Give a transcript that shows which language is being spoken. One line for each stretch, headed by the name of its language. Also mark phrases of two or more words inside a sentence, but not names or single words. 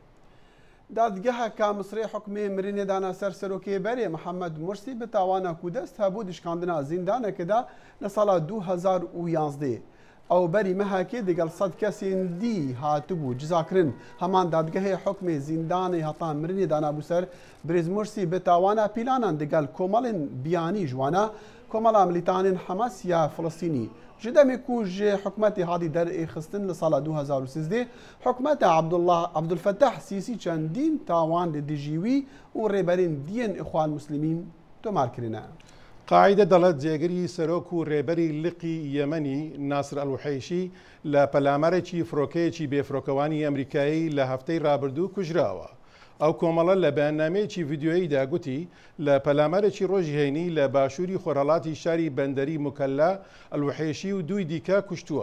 Kurdish: دادگەهەکە مصری حکومی مرینێدانە سەر سەرۆکێبەرێ محەممەد مرسی بتاوانە کو دەست هەبوو دیشکاندنا زیندانەکەدا لە ساڵا 2011 ئەو بەری مەهاکێ دەگەڵ سەد کەسێن دی هاتبوو جزاکردن هەمان دادگەهەیە حکمێ زیندانی هەتا مرینێدانا بوو سەر برێز مرسی بتاوانە پیلانان دەگەڵ کۆمەڵێن بیانی جوانە کۆمەڵا ملیتانên حەماس یا فلستینی ji demê ku ji hikûmetê hadî derê xistin li sala 2013 hikûmeta Abdulfettah Sîsî çendîn tawan li dijî wî û rêberên diyên Îxwan Muslimîn tomar kirine.
Central Kurdish: قاعدە دەڵێت جێگەری سەرۆک و ڕێبەری لقی یەمەنی ناسر ئەلوحەیشی لە پەلامارێکی فڕۆکەیەکی بێفرۆکەوانی ئەمریکایی لە هەفتەی ڕابردوو کوژراوە. ئەو کۆمەڵە لە بەیاننامەیەکی ڤیددیۆییدا گوتی لە پەلامارێکی ڕۆژی هەینی لە باشووری خۆرهەڵاتی شاری بەندەری مکەلا ئەلوحەیشی و دوی دیکە کوشتووە.